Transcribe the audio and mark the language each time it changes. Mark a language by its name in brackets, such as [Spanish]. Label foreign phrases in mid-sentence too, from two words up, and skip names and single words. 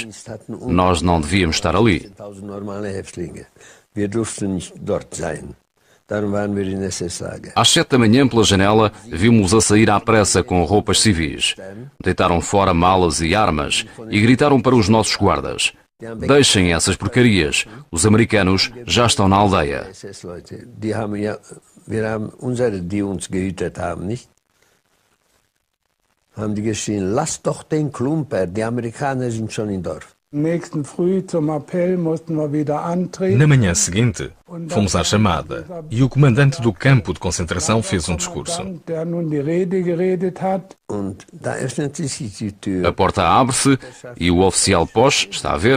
[Portuguese] Nós não devíamos estar ali. Às 7 da manhã, pela janela, vimos a sair à pressa com roupas civis. Deitaram fora malas e armas e gritaram para os nossos guardas: deixem essas porcarias, os americanos já estão na aldeia. [German] Haben die geschrien, lasst doch den Klumper, die Amerikaner sind schon im Dorf. [Portuguese] Na manhã seguinte, fomos à chamada e o comandante do campo de concentração fez um discurso. A porta abre-se e o oficial Posch está a ver.